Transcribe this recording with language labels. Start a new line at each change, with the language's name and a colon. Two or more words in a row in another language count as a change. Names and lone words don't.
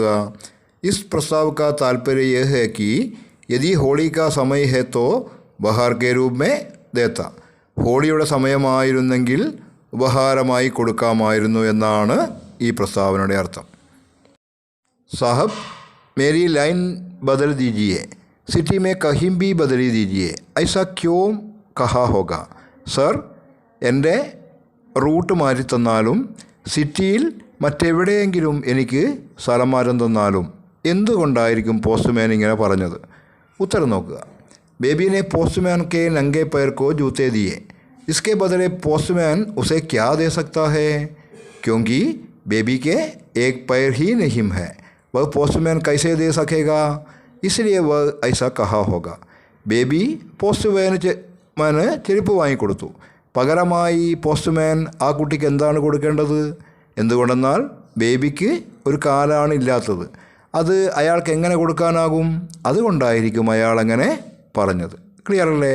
Hindi: इस प्रस्ताव का तात्पर्य यह है कि यदि होली का समय है तो उपहार के रूप में देता.
Malayalam: ഹോളിയുടെ സമയമായിരുന്നെങ്കിൽ ഉപഹാരമായി കൊടുക്കാമായിരുന്നു എന്നാണ് ഈ പ്രസ്താവനയുടെ അർത്ഥം.
Hindi: साहब मेरी लाइन बदल दीजिए. सिटी में कहीं भी बदली दीजिए, ऐसा क्यों कहा होगा?
Malayalam: സർ, എൻ്റെ റൂട്ട് മാറ്റി തന്നാലും സിറ്റിയിൽ മറ്റെവിടെയെങ്കിലും എനിക്ക് സ്ഥലം മാറ്റം തന്നാലും എന്തുകൊണ്ടായിരിക്കും പോസ്റ്റ്മാൻ ഇങ്ങനെ പറഞ്ഞത്? ഉത്തരം നോക്കുക.
Hindi: बेबी ने पोस्टमैन के नंगे पैर को जूते दिए. इसके बदले पोस्टमैन उसे क्या दे सकता है? क्योंकि बेबी के एक पैर ही नहीं है, वह पोस्टमैन कैसे दे सकेगा? इसलिए वह ऐसा कहा होगा. बेबी
Malayalam: പോസ്റ്റ്മാന് ചെരുപ്പ് വാങ്ങിക്കൊടുത്തു. പകരമായി പോസ്റ്റ്മാൻ ആ കുട്ടിക്ക് എന്താണ് കൊടുക്കേണ്ടത്? എന്തുകൊണ്ടെന്നാൽ ബേബിക്ക് ഒരു കാലാണ് ഇല്ലാത്തത്. അത് അയാൾക്ക് എങ്ങനെ കൊടുക്കാനാകും? അതുകൊണ്ടായിരിക്കും അയാൾ അങ്ങനെ പറഞ്ഞത്. ക്ലിയർ അല്ലേ?